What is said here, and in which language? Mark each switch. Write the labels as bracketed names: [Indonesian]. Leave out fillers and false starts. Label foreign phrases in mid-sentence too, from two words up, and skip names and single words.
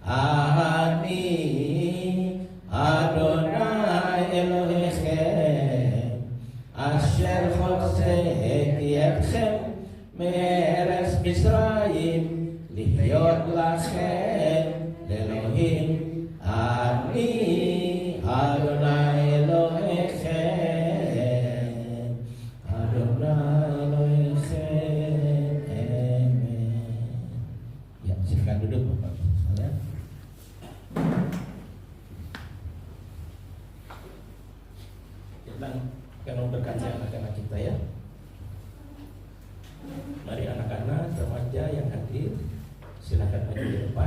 [Hebrew] אני אדני אלהיכם אשר הוצאתי אתכם מארץ מצרים להיות לכם לאלהים. אני אדני אלהיכם, אדני אלהיכם. Amen. [Indonesian] Silakan duduk Bapak sekalian. Kita akan memberkati anak-anak kita ya. Mari anak-anak remaja yang hadir, silakan maju di depan.